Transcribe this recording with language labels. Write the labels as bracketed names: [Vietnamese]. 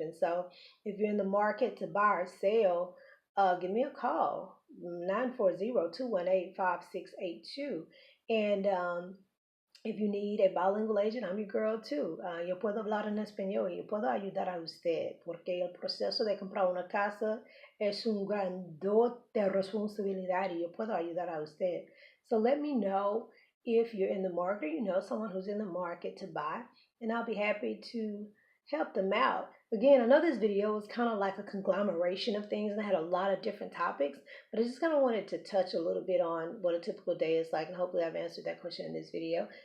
[English] And so, if you're in the market to buy or sell, give me a call, 940-218-5682, and if you need a bilingual agent, I'm your girl too. [Spanish] Yo puedo hablar en español y yo puedo ayudar a usted porque el proceso de comprar una casa es un grandote responsabilidad y yo puedo ayudar a usted. [English] So let me know if you're in the market, you know someone who's in the market to buy, and I'll be happy to help them out. Again, I know this video was kind of like a conglomeration of things and I had a lot of different topics, but I just kind of wanted to touch a little bit on what a typical day is like, and hopefully I've answered that question in this video.